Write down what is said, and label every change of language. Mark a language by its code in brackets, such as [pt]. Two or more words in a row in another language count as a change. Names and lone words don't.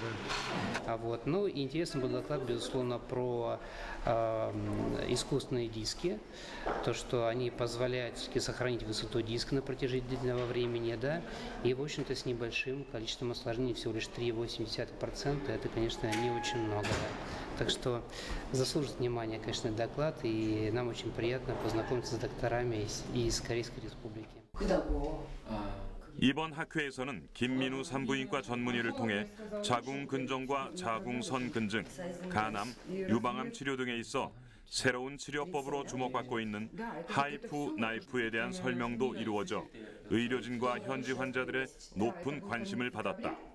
[ru] Ну, интересный был доклад, безусловно, про искусственные диски, то, что они позволяют все-таки сохранить высоту диска на протяжении длительного времени, да, и, в общем-то, с небольшим количеством осложнений, всего лишь 3,8%, это, конечно, не очень много, да. Так что заслужит внимания, конечно, доклад, и нам очень приятно познакомиться с докторами из Корейской Республики. [ko] 이번 학회에서는 김민우 산부인과 전문의를 통해 자궁근종과 자궁선근증, 간암, 유방암 치료 등에 있어 새로운 치료법으로 주목받고 있는 하이프 나이프에 대한 설명도 이루어져 의료진과 현지 환자들의 높은 관심을 받았다.